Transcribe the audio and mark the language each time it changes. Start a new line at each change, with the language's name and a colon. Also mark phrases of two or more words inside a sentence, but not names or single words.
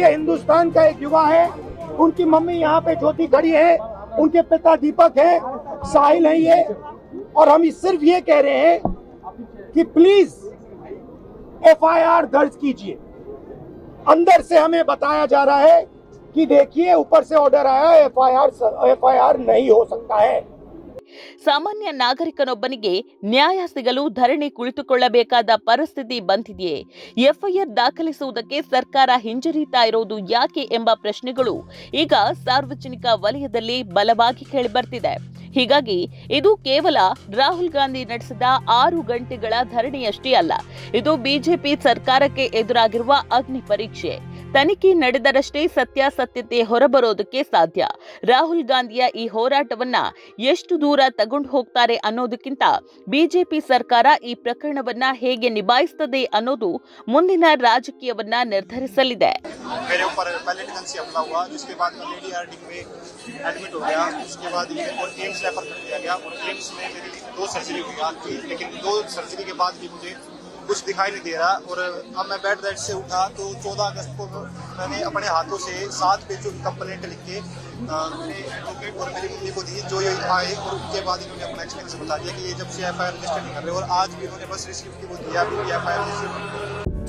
Hindi: हिंदुस्तान का एक युवा है, उनकी मम्मी यहाँ पे ज्योति खड़ी है, उनके पिता दीपक है, साहिल है ये, और हम सिर्फ ये कह रहे हैं कि प्लीज एफआईआर दर्ज कीजिए। अंदर से हमें बताया जा रहा है कि देखिए ऊपर से ऑर्डर आया, एफआईआर नहीं हो सकता है।
Kannada: ಸಾಮಾನ್ಯ ನಾಗರಿಕನೊಬ್ಬನಿಗೆ ನ್ಯಾಯ ಸಿಗಲು ಧರಣಿ ಕುಳಿತುಕೊಳ್ಳಬೇಕಾದ ಪರಿಸ್ಥಿತಿ ಬಂದಿದೆಯೇ? ಎಫ್ಐಆರ್ ದಾಖಲಿಸುವುದಕ್ಕೆ ಸರ್ಕಾರ ಹಿಂಜರಿತಾ ಇರೋದು ಯಾಕೆ ಎಂಬ ಪ್ರಶ್ನೆಗಳು ಈಗ ಸಾರ್ವಜನಿಕ ವಲಯದಲ್ಲಿ ಬಲವಾಗಿ ಕೇಳಿಬರ್ತಿದೆ. ಹೀಗಾಗಿ ಇದು ಕೇವಲ ರಾಹುಲ್ ಗಾಂಧಿ ನಡೆಸಿದ 6 ಗಂಟೆಗಳ ಧರಣಿಯಷ್ಟೇ ಅಲ್ಲ, ಇದು ಬಿಜೆಪಿ ಸರ್ಕಾರಕ್ಕೆ ಎದುರಾಗಿರುವ ಅಗ್ನಿ ಪರೀಕ್ಷೆ. ತನಿಖೆ ನಡೆದರಷ್ಟೇ ಸತ್ಯಾಸತ್ಯತೆ ಹೊರಬರೋದಕ್ಕೆ ಸಾಧ್ಯ. ರಾಹುಲ್ ಗಾಂಧಿಯ ಈ ಹೋರಾಟವನ್ನ ಎಷ್ಟು ದೂರ ತಗೊಂಡು ಹೋಗ್ತಾರೆ ಅನ್ನೋದಕ್ಕಿಂತ ಬಿಜೆಪಿ ಸರ್ಕಾರ ಈ ಪ್ರಕರಣವನ್ನ ಹೇಗೆ ನಿಭಾಯಿಸುತ್ತದೆ ಅನ್ನೋದು ಮುಂದಿನ ರಾಜಕೀಯವನ್ನ ನಿರ್ಧರಿಸಲಿದೆ.
Hindi: कुछ दिखाई नहीं दे रहा, और अब मैं
English: bed rest
Hindi: से उठा तो 14 अगस्त को मैंने अपने हाथों से 7 पेजों की कंप्लेंट लिख के मेरे एडवोकेट और मेरी मम्मी को दी, जो ये आए, और उसके बाद इन्होंने अपना एक्सपीरियंस बता दिया कि ये जब से
English: FIR register
Hindi: नहीं कर रहे, और आज भी उन्होंने बस रिसीव की वो दिया,
English: FIR register